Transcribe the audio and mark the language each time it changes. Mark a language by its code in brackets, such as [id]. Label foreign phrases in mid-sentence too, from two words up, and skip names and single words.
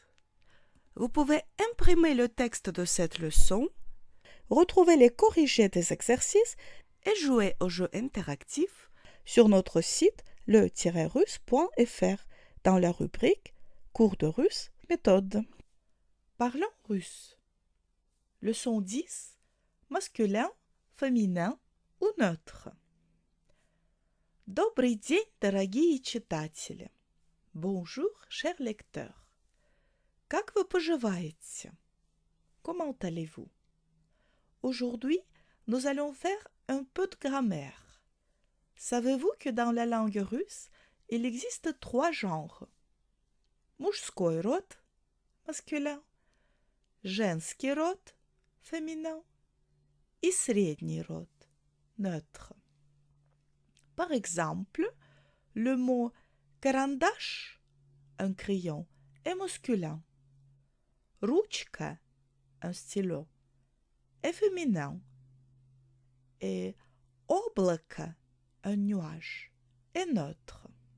[fr] Vous pouvez imprimer le texte de cette leçon, retrouver les corrigés des exercices et jouer au jeu interactif sur notre site le-russe.fr dans la rubrique Cours de russe méthode. Parlons russe. Leçon 10. Masculin, féminin ou neutre. [ru] Добрый день, дорогие читатели. [fr] Bonjour, chers lecteurs. [ru] Как вы поживаете? [fr] Comment allez-vous? Aujourd'hui, nous allons faire un peu de grammaire. Savez-vous que dans la langue russe, il existe 3 genres? [ru] Мужской род, masculin, женский род, [fr] féminin, et [ru] средний род, [fr] neutre. Par exemple, le mot карандаш, un crayon, est masculin. Ручка, un stylo, est féminin. Et облако, un nuage, est neutre.